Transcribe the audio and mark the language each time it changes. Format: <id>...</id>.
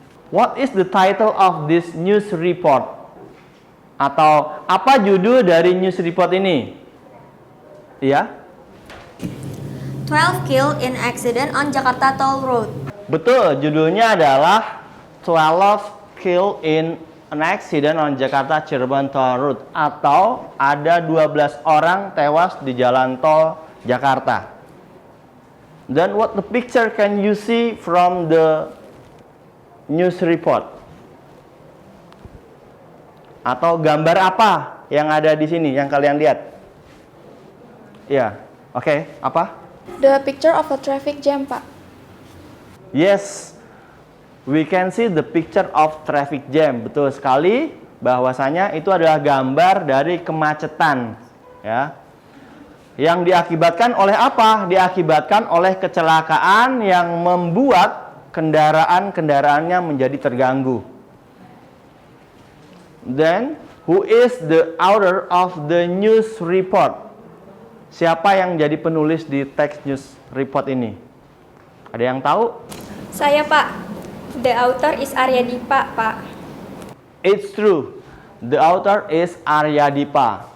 <en>What is the title of this news report?</en> <id>Atau apa judul dari news report ini? Iya?</id> <en>12 killed in accident on Jakarta Toll Road.</en> <id>Betul, judulnya adalah</id> <en>12 killed in an accident on Jakarta Cirebon Toll Road,</en> <id>atau ada 12 orang tewas di jalan tol Jakarta.</id> <en>Then what the picture can you see from the news report?</en> <id>Atau gambar apa yang ada di sini yang kalian lihat? Ya, oke, apa?</id> <en>The picture of a traffic jam, Pak. Yes, we can see the picture of traffic jam.</en> <id>Betul sekali, bahwasanya itu adalah gambar dari kemacetan, ya. Yang diakibatkan oleh apa? Diakibatkan oleh kecelakaan yang membuat kendaraan-kendaraannya menjadi terganggu.</id> <en>Then, who is the author of the news report?</en> <id>Siapa yang jadi penulis di teks news report ini? Ada yang tahu? Saya, Pak.</id> <en>The author is Arya Dipa, Pak. It's true. The author is Arya Dipa.</en>